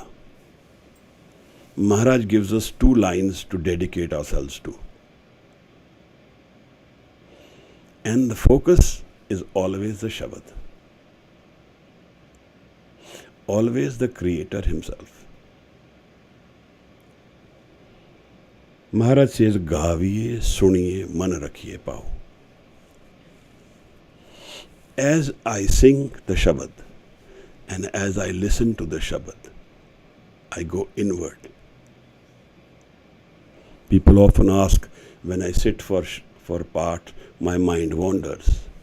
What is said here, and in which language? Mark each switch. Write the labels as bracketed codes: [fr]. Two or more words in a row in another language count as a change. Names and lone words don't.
[en] Maharaj gives us 2 lines to dedicate ourselves to. And the focus is always the Shabad. Always the Creator Himself. Maharaj says, [pa] ਗਾਵੀਐ ਸੁਣੀਐ ਮਨਿ ਰਖੀਐ ਭਾਉ. [en] As I sing the Shabad and as I listen to the Shabad, I go inward. People often ask, when I sit for part, my mind wanders.